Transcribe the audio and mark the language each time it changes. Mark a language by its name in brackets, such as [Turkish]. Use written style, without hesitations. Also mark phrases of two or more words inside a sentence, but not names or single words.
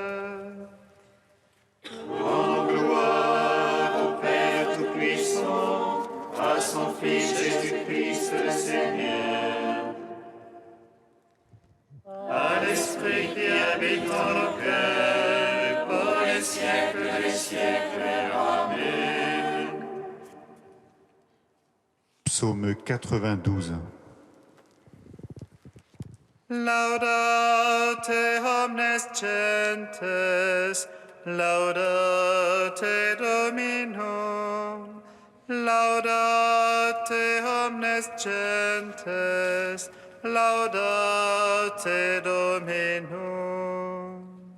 [French] En gloire au Père Tout-Puissant, à son Fils Jésus-Christ le Seigneur. À l'Esprit qui habite en nos cœurs, pour les siècles des siècles. Amen. Psaume 92. [Latin] Laudate omnes gentes, laudate Dominum, laudate omnes gentes, laudate Dominum.